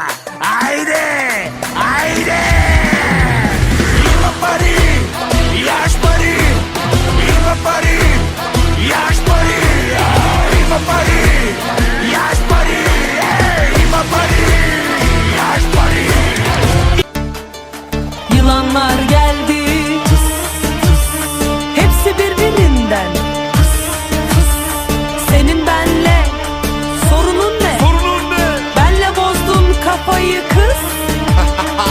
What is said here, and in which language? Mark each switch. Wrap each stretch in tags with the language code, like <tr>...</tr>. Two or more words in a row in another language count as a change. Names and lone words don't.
<bg>Айде! Има пари, яш пари. Има пари, яш пари. Има пари, яш пари. Има пари, яш пари.</bg> <tr>Yılanlar geldi. Hepsi birbirinden. Senin benle sorunun ne? Benle bozdun kafayı kız.</tr>